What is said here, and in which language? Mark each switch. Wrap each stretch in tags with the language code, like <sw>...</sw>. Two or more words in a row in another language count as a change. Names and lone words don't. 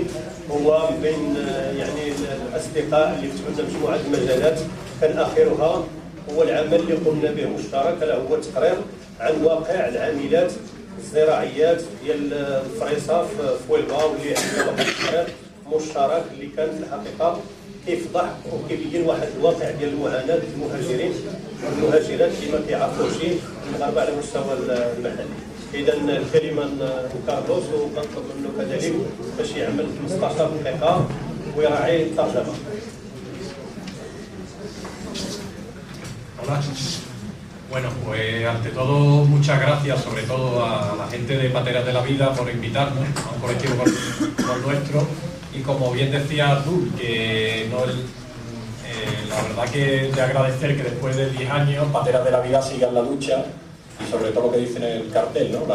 <ar>هو من بين يعني الاصدقاء اللي تبنى مجموعه المجالات، كان اخرها هو العمل اللي قمنا به مشترك، الا هو تقرير عن واقع العاملات الزراعيات ديال الفريصه في ويلبا، واللي عندنا واحد التقرير مشترك اللي كان في الحقيقه كيفضح وكيبين واحد الواقع ديال المعاناه المهاجرين والمهاجرات اللي ما كيعرفوش المغاربه على المستوى المحلي. اذا الكلمه لكارلوس، وكنطلب منه كذلك باش يعمل 15 دقيقه ويراعي الترجمه.</ar> <es>Hola. Bueno, pues ante todo muchas gracias sobre todo a la gente de Pateras de la Vida por invitarnos a un colectivo como el nuestro, y como bien decías tú, que no la verdad que de agradecer que después de 10 años Pateras de la Vida siga en la lucha y sobre todo lo que dice en el cartel, ¿no?</es>